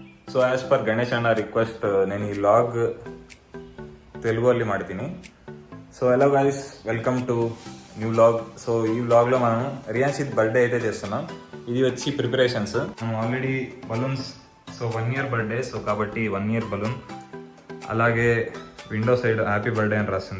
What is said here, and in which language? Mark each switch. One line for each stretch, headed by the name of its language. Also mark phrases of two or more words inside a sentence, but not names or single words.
English: so as per
Kannada: ಗಣೇಶ್ ಅಣ್ಣ ರಿಕ್ವೆಸ್ಟ್ నేను ಈ ವ್ಲಾಗ್ తెలుగులో ಮಾಡ್ತೀನಿ.
Telugu: సో
English: hello guys, welcome to new vlog.
Telugu: సో ఈ వ్లాగ్లో మనం రియాన్షిత్ బర్త్డే అయితే చేస్తున్నాం. ఇది వచ్చి ప్రిపరేషన్స్. మనం
English: already balloons, so 1 year birthday,
Telugu: సో కాబట్టి
English: 1 year balloon,
Telugu: అలాగే
English: window side happy birthday
Telugu: అని రాస్తుంది.